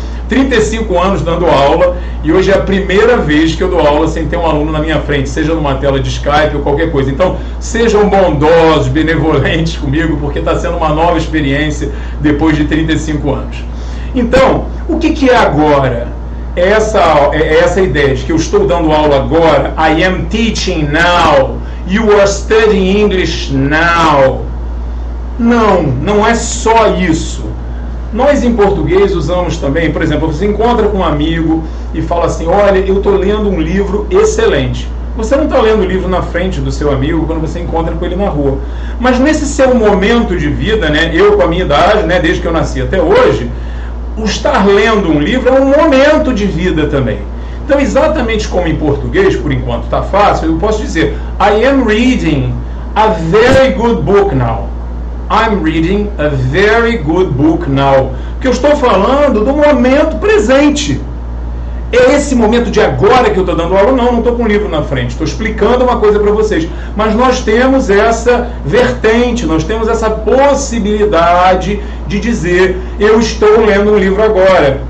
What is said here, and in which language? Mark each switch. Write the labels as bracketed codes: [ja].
[pt] 35 anos dando aula, e hoje é a primeira vez que eu dou aula sem ter um aluno na minha frente, seja numa tela de Skype ou qualquer coisa. Então, sejam bondosos, benevolentes comigo, porque está sendo uma nova experiência depois de 35 anos. Então, o que é agora? É essa ideia de que eu estou dando aula agora. [en] I am teaching now. You are studying English now. [pt] Não é só isso. Nós em português usamos também, por exemplo, você encontra com um amigo e fala assim, olha, eu estou lendo um livro excelente. Você não está lendo o livro na frente do seu amigo quando você encontra com ele na rua. Mas nesse seu momento de vida, né, eu com a minha idade, né, desde que eu nasci até hoje, o estar lendo um livro é um momento de vida também. Então, exatamente como em português, por enquanto está fácil, eu posso dizer, [en] I am reading a very good book now. I'm reading a very good book now. [pt] Porque eu estou falando do momento presente. É esse momento de agora que eu estou dando aula? Não estou com o livro na frente. Estou explicando uma coisa para vocês. Mas nós temos essa vertente, nós temos essa possibilidade de dizer, eu estou lendo um livro agora.